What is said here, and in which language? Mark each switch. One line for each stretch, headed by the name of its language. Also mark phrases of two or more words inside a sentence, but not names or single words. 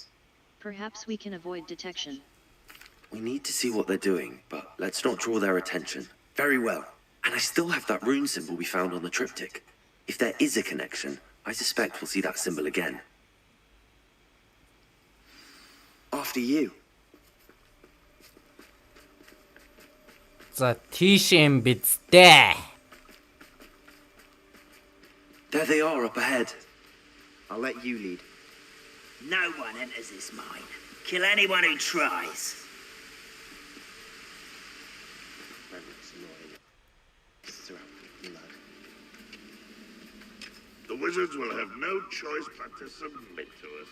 English: Perhaps we can avoid detection. We need to see what they're doing, but let's not draw their attention. Very well. And I still have that rune symbol we found on the triptych. If there is a connection, I suspect we'll see that symbol again. After you.
Mongolian: За тийш юм бидтэй.
English: There they are up ahead. I'll let you lead. No one enters this mine. Kill anyone who tries. The wizards will have no choice but to submit to us.